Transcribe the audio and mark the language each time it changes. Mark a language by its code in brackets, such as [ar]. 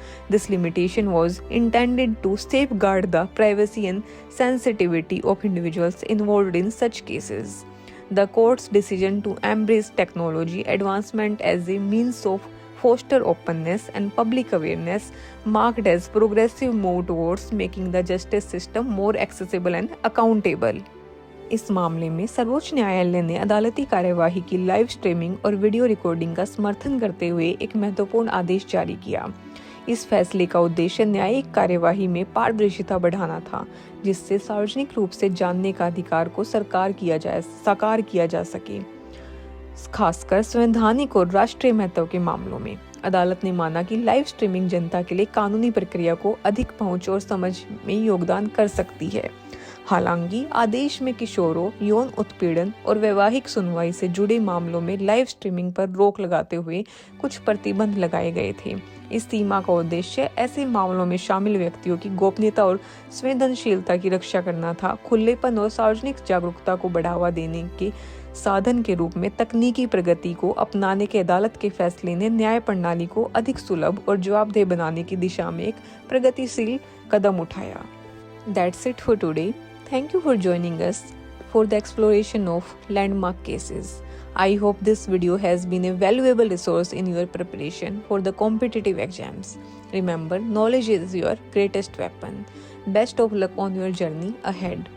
[en] This limitation was intended to safeguard the privacy and sensitivity of individuals involved in such cases. The court's decision to embrace technology advancement as a means of foster openness and public awareness marked as progressive move towards making the justice system more accessible and accountable. [hi] इस मामले में सर्वोच्च न्यायालय ने अदालती कार्यवाही की live streaming और वीडियो रिकॉर्डिंग का समर्थन करते हुए एक महत्वपूर्ण आदेश जारी किया। इस फैसले का उद्देश्य न्यायिक कार्यवाही में पारदर्शिता बढ़ाना था, जिससे सार्वजनिक रूप से जानने का अधिकार को साकार किया जा सके, खासकर संवैधानिक और राष्ट्रीय महत्व के मामलों में। अदालत ने माना कि लाइव स्ट्रीमिंग जनता के लिए कानूनी प्रक्रिया को अधिक पहुंच और समझ में योगदान कर सकती है। हालांकि आदेश में किशोरों, यौन उत्पीड़न और वैवाहिक सुनवाई से जुड़े मामलों में लाइव स्ट्रीमिंग पर रोक लगाते हुए कुछ प्रतिबंध लगाए गए थे। इस सीमा का उद्देश्य ऐसे मामलों में शामिल व्यक्तियों की गोपनीयता और संवेदनशीलता की रक्षा करना था। खुलेपन और सार्वजनिक जागरूकता को बढ़ावा देने के साधन के रूप में तकनीकी प्रगति को अपनाने के अदालत के फैसले ने न्याय प्रणाली को अधिक सुलभ और जवाबदेह बनाने की दिशा में एक प्रगतिशील कदम उठाया। [en] That's it for today. Thank you for joining us for the exploration of landmark cases. I hope this video has been a valuable resource in your preparation for the competitive exams. Remember, knowledge is your greatest weapon. Best of luck on your journey ahead.